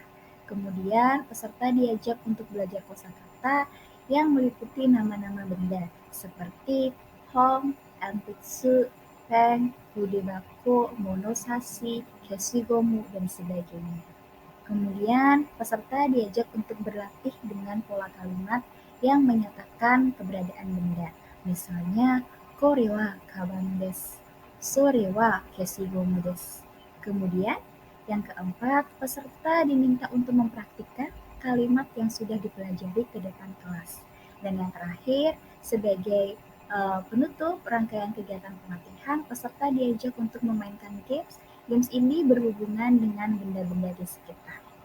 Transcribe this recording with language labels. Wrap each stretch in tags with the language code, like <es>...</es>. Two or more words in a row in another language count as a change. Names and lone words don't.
<id>Kemudian peserta diajak untuk belajar kosakata yang meliputi nama-nama benda seperti hong, anpitsu, pen, budebako, monosashi, keshigomu, dan sebagainya. Kemudian peserta diajak untuk berlatih dengan pola kalimat yang menyatakan keberadaan benda. Misalnya,</id> <ja>これはかばんです、それは消しゴムです.</ja> <id>Kemudian Yang keempat, peserta diminta untuk mempraktikkan kalimat yang sudah dipelajari ke depan kelas. Dan yang terakhir, sebagai penutup rangkaian kegiatan pelatihan, peserta diajak untuk memainkan games. Games ini berhubungan dengan benda-benda di sekitar.</id>